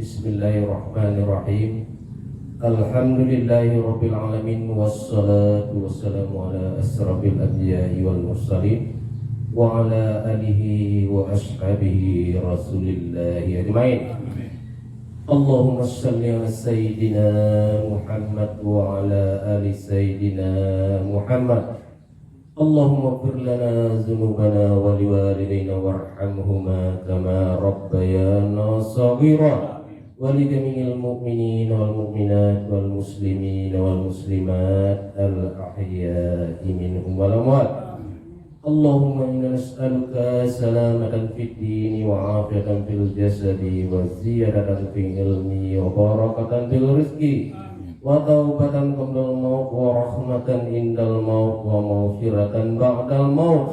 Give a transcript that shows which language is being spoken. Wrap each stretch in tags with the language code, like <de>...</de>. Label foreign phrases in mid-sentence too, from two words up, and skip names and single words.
<ar>بسم الله الرحمن الرحيم. الحمد لله رب العالمين والصلاة والسلام على أشرف الأنبياء والمرسلين وعلى آله وأصحابه رسول الله أجمعين. اللهم صل على سيدنا محمد وعلى آل سيدنا محمد. اللهم اغفر لنا ذنوبنا ولوالدينا وارحمهما كما ربيانا صغيرا. ولجميع المؤمنين والمؤمنات والمسلمين والمسلمات الأحياء منهم والأموات. اللهم إنا نسألك سلامة في الدين وعافية في الجسد وزيادة في العلم وبركة في الرزق وتوبة قبل الموت ورحمة عند الموت ومغفرة بعد الموت.</ar>